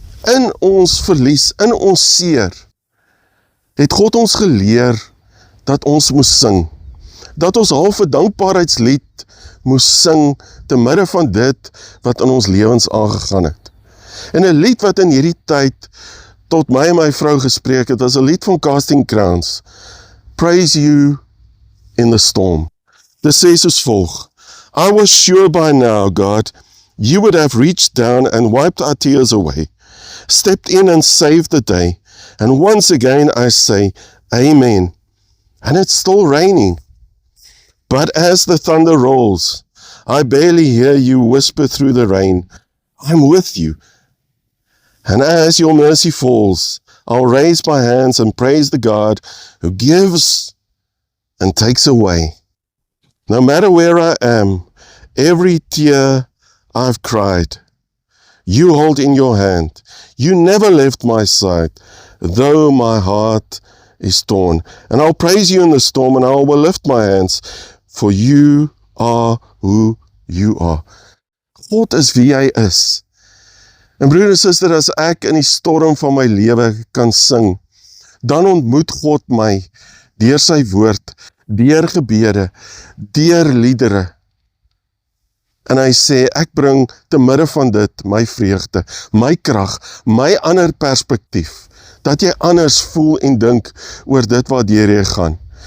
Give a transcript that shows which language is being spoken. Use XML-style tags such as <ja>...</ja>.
<af>In ons verlies, in ons seer, het God ons geleer dat ons moes sing. Dat ons half 'n dankbaarheidslied moes sing te midde van dit wat in ons lewens aangegaan het. En 'n lied wat in hierdie tyd tot my en my vrou gespreek het, was 'n lied van Casting Crowns.</af> <en>praise you in the storm.</en> <af>Dit sê soos volg:</af> <en>I was sure by now, God, you would have reached down and wiped our tears away, stepped in and saved the day. And once again I say, Amen. And it's still raining. But as the thunder rolls, I barely hear you whisper through the rain, I'm with you. And as your mercy falls, I'll raise my hands and praise the God who gives and takes away. No matter where I am, every tear I've cried, you hold in your hand. You never left my side, though my heart is torn. And I'll praise you in the storm, and I will lift my hands, for you are who you are.</en> <af>God is wie hy is. En broer en suster, as ek in die storm van my lewe kan sing, dan ontmoet God my deur sy woord, deur gebede, deur liedere. En hy sê, ek bring te midde van dit my vreugde, my krag, my ander perspektief, dat jy anders voel en dink oor dit wat deur jy gaan.</af>